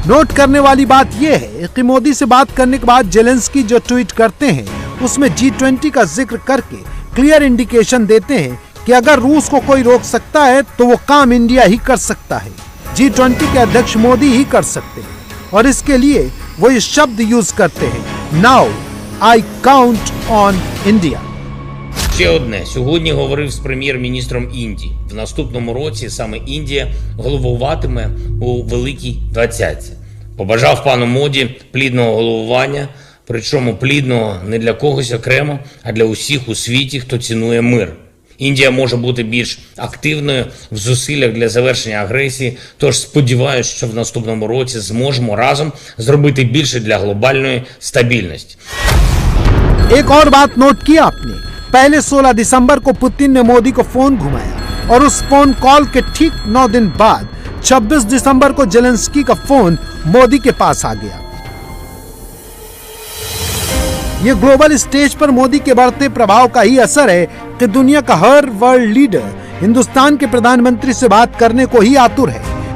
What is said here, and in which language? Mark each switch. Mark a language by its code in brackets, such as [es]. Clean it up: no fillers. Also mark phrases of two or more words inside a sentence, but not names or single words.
[hi] नोट करने वाली बात यह है कि मोदी से बात करने के बाद जेलेंस्की जो ट्वीट करते हैं उसमें G20 का जिक्र करके [en] clear indication [hi] देते हैं कि अगर रूस को कोई रोक सकता है तो वो काम इंडिया ही कर सकता है। G20 के अध्यक्ष मोदी ही कर सकते हैं, और इसके लिए वो ये शब्द यूज करते हैं, [en] now I count on India. [uk] Ще одне. Сьогодні говорив з прем'єр-міністром Індії. В наступному році саме Індія головуватиме у Великій Двадцятці. Побажав пану Моді плідного головування, причому плідного не для когось окремо, а для усіх у світі, хто цінує мир. Індія може бути більш активною в зусиллях для завершення агресії, тож сподіваюся, що в наступному році зможемо разом зробити більше для глобальної стабільності. [hi] एक और बात नोट की आपने, पहले 16 दिसंबर को पुतिन ने मोदी को फोन घुमाया और उस [en] phone call [hi] के ठीक 9 दिन बाद 26 दिसंबर को जेलेंस्की का फोन मोदी के पास आ गया। ये [en] global stage [hi] पर मोदी के बढ़ते प्रभाव का ही असर है कि दुनिया का हर [en] world leader [hi] हिंदुस्तान के प्रधानमंत्री से बात करने को ही आतुर है।